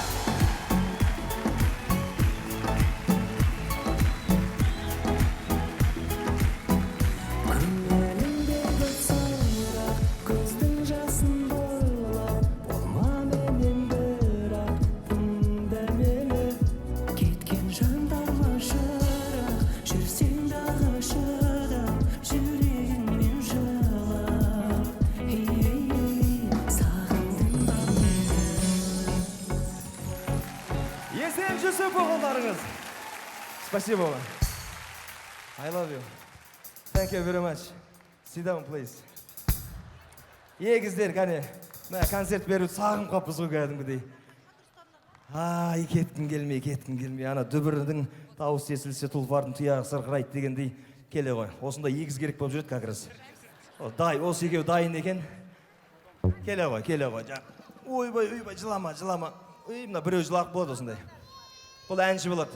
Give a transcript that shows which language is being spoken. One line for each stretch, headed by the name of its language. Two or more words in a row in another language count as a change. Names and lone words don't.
Kazakh: көңіліңде көп сұрақ көздің жасын бойлап болма менен бірақ тыңда мені кеткен жандарыма жырақ жүрсең дағы шыдап жүрегіңмен жылап сағындың ба мені Есен Жүсіпов қолдарыңыз.
Russian: Спасибо вам.
English: I love you. Thank you very much. Sit down, please.
Kazakh: Егіздер, кәне, мына концерт беру сағым қаппыз ғой кәдімгідей. Ай, кеткім келмей. Ана дүбірдің дауысы естілсе тұлпардың тұяғы сырқырайды дегендей келе ғой. Осындай егіз керек болып жүреді
Russian: как раз.
Kazakh: Осы екеуі дайын екен. Келе ғой. Ойбай, жылама. Мына біреу жылақ болады осындай. Бұл әнші болады.